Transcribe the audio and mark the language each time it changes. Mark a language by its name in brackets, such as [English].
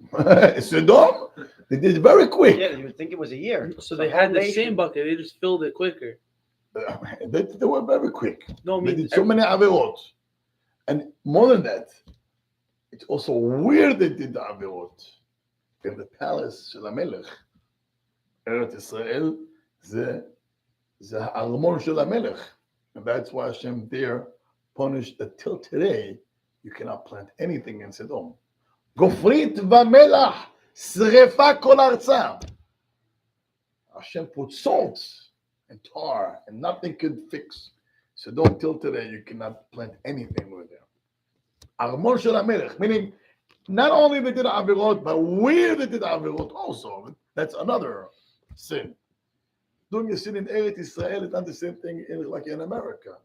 [English] Sodom, they did it very quick. yeah, you would think it was a year. So they had the same bucket. They just filled it quicker. They were very quick. No, I They mean, did so many averot. And more than that, it's also weird they did the averot. In the palace [Hebrew] של המלך, ארץ ישראל, זה הארמון של המלך. [English] And that's why Hashem there punished that till today, you cannot plant anything in Sodom. [Hebrew] גופרית ומלח, שרפה כל ארצה. [English] Hashem put salt and tar, and nothing could fix. Sodom till today, you cannot plant anything with there. [Hebrew] ארמון של המלך, [English] meaning, not only they did avirot, but where they did avirot also. That's another sin. Doing a sin in Eretz Israel is not the same thing like in America.